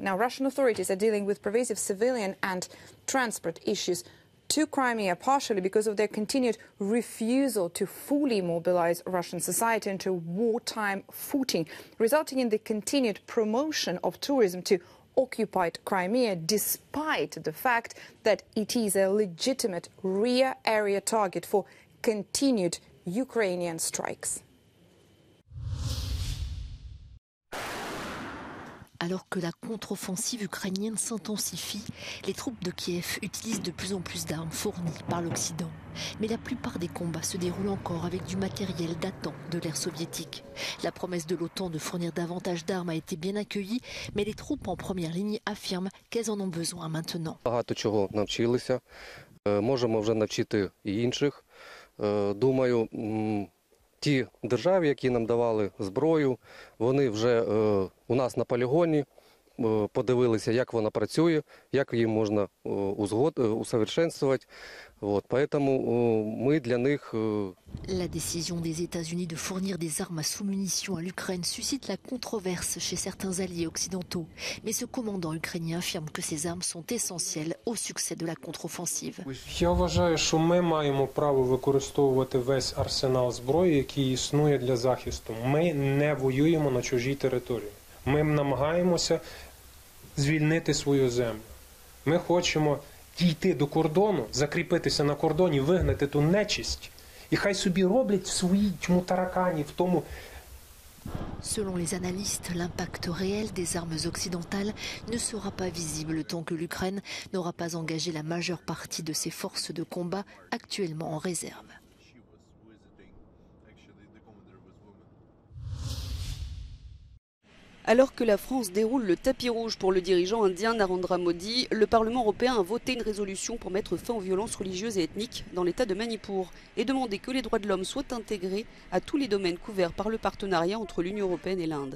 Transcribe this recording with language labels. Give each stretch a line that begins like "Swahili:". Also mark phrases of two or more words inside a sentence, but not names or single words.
English: Now, Russian authorities are dealing with pervasive civilian and transport issues to Crimea, partially because of their continued refusal to fully mobilize Russian society into wartime footing, resulting in the continued promotion of tourism to occupied Crimea, despite the fact that it is a legitimate rear area target for continued Ukrainian strikes.
French: Alors que la contre-offensive ukrainienne s'intensifie, les troupes de Kiev utilisent de plus en plus d'armes fournies par l'Occident. Mais la plupart des combats se déroulent encore avec du matériel datant de l'ère soviétique. La promesse de l'OTAN de fournir davantage d'armes a été bien accueillie, mais les troupes en première ligne affirment qu'elles en ont besoin maintenant.
Ukrainian: Багато чого навчилися, можемо вже навчити і інших. Думаю, ті держави, які нам давали зброю, вони вже у нас на полігоні подивилися, як вона працює, як її можна усовершенствувати.
Russian: Поэтому мы для них...
French: La décision des États-Unis de fournir des armes à sous-munitions à l'Ukraine suscite la controverse chez certains alliés occidentaux. Mais ce commandant ukrainien affirme que ces armes sont essentielles au succès de la contre-offensive.
Ukrainian: Я вважаю, що ми маємо право використовувати весь арсенал зброї, який існує для захисту. Ми не воюємо на чужій території. Ми намагаємося звільнити свою землю. Ми хочемо дійти до кордону, закріпитися на кордоні, вигнати ту нечисть. І хай собі роблять в своїй тьму таракані, в тому...
French: Selon les analystes, l'impact réel des armes occidentales ne sera pas visible tant que l'Ukraine n'aura pas engagé la majeure partie de ses forces de combat actuellement en réserve. Alors que la France déroule le tapis rouge pour le dirigeant indien Narendra Modi, le Parlement européen a voté une résolution pour mettre fin aux violences religieuses et ethniques dans l'État de Manipur et demander que les droits de l'homme soient intégrés à tous les domaines couverts par le partenariat entre l'Union européenne et l'Inde.